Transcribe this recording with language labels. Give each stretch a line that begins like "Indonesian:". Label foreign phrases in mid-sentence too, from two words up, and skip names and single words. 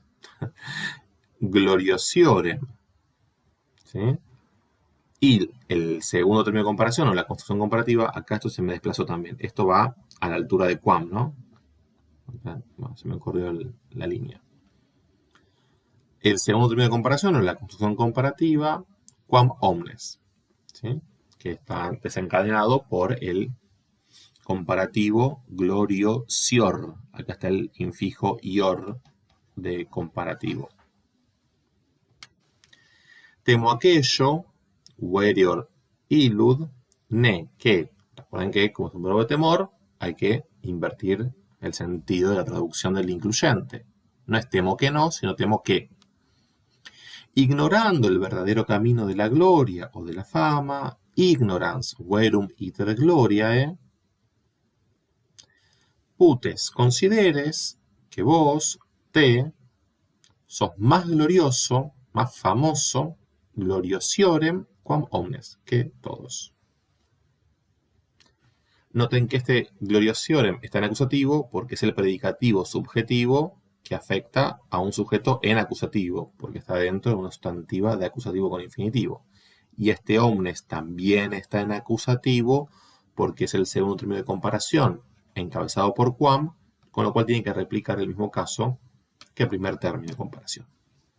Spanish: Gloriosiorem. ¿Sí? Y el segundo término de comparación, o la construcción comparativa, acá esto se me desplazó también. Esto va a la altura de quam, ¿no? Bueno, se me corrió la línea. El segundo término de comparación, o la construcción comparativa,
Latin: quam omnes,
Spanish: ¿sí? Que está desencadenado por el comparativo gloriosior. Acá está el infijo ior de comparativo. Temo aquello,
Latin: verior illud, ne,
Spanish: que. Recuerden que, como es un verbo de temor, hay que invertir el sentido de la traducción del incluyente. No es temo que no, sino temo que. Ignorando el verdadero camino de la gloria o de la fama,
Latin: ignorans verum iter gloriae,
Spanish: putes consideres que vos, te, sos más glorioso, más famoso,
Latin: gloriosiorem quam omnes,
Spanish: que todos. Noten que este gloriosiorem está en acusativo porque es el predicativo subjetivo que afecta a un sujeto en acusativo, porque está dentro de una sustantiva de acusativo con infinitivo. Y este omnes también está en acusativo porque es el segundo término de comparación encabezado por quam, con lo cual tiene que replicar el mismo caso que el primer término de comparación.